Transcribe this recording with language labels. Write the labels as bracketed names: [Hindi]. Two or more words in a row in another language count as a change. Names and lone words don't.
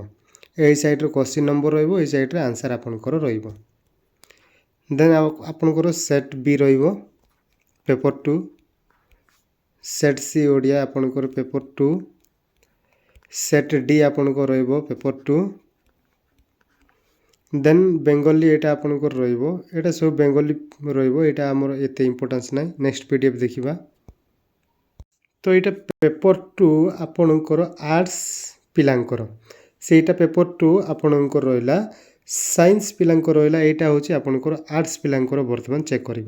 [English] A side [Odia] ରେ [English] question number [Odia] ରହିବ, [English] A side [Odia] ରେ ଆନ୍ସର ଆପଣଙ୍କର ରହିବ। ଦେନ୍ ଆପଣଙ୍କର [English] set B [Odia] ରହିବ [English] paper 2, set C [Odia] ଓଡ଼ିଆ ଆପଣଙ୍କର [English] paper 2, set D [Odia] ଆପଣଙ୍କର ରହିବ [English] paper 2. [Odia] ଦେନ୍ ବେଙ୍ଗଲୀ ଏଇଟା ଆପଣଙ୍କର ରହିବ, ଏଇଟା ସବୁ ବେଙ୍ଗଲୀ ରହିବ, ଏଇଟା ଆମର ଏତେ ଇମ୍ପୋର୍ଟାନ୍ସ ନାହିଁ। [English] next PDF [Odia] ଦେଖିବା। ତ ଏଇଟା ପେପର୍ 2 ଆପଣଙ୍କର ଆର୍ଟ୍ସ ପିଲାଙ୍କର, ସେଇଟା ପେପର୍ 2 ଆପଣଙ୍କର ରହିଲା। ସାଇନ୍ସ ପିଲାଙ୍କର ରହିଲା, ଏଇଟା ହେଉଛି ଆପଣଙ୍କର ଆର୍ଟ୍ସ ପିଲାଙ୍କର ବର୍ତ୍ତମାନ ଚେକ୍ କରିବା।